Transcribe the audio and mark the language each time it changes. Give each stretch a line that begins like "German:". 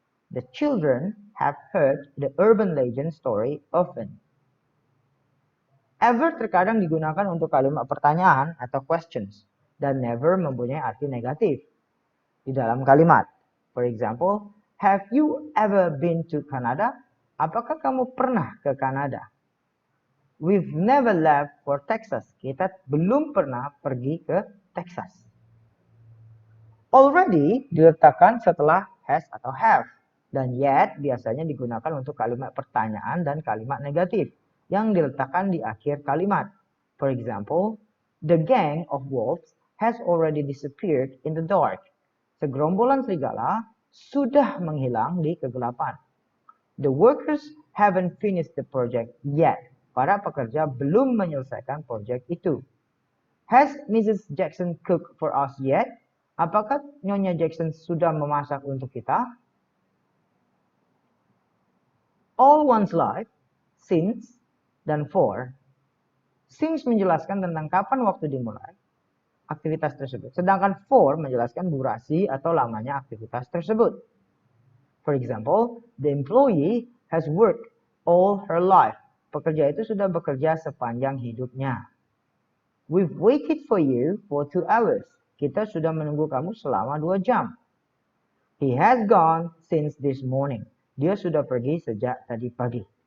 English: The children have heard the urban legend story often.
Indonesian: Ever terkadang digunakan untuk kalimat pertanyaan atau questions, dan never mempunyai arti negatif di dalam kalimat.
English: For example, have you ever been to Canada?
Indonesian: Apakah kamu pernah ke Kanada?
English: We've never left for Texas.
Indonesian: Kita belum pernah pergi ke Texas. Already diletakkan setelah has atau have. Dan yet biasanya digunakan untuk kalimat pertanyaan dan kalimat negatif yang diletakkan di akhir kalimat.
English: For example, the gang of wolves has already disappeared in the dark.
Indonesian: Segerombolan serigala sudah menghilang di kegelapan.
English: The workers haven't finished the project yet.
Indonesian: Para pekerja belum menyelesaikan proyek itu.
English: Has Mrs. Jackson cooked for us yet?
Indonesian: Apakah Nyonya Jackson sudah memasak untuk kita?
English: All one's life, since, dan for.
Indonesian: Since menjelaskan tentang kapan waktu dimulai aktivitas tersebut. Sedangkan for menjelaskan durasi atau lamanya aktivitas tersebut.
English: For example, the employee has worked all her life.
Indonesian: Pekerja itu sudah bekerja sepanjang hidupnya.
English: We've waited for you for 2 hours.
Indonesian: Kita sudah menunggu kamu selama 2 jam.
English: He has gone since this morning.
Indonesian: Dia sudah pergi sejak tadi pagi.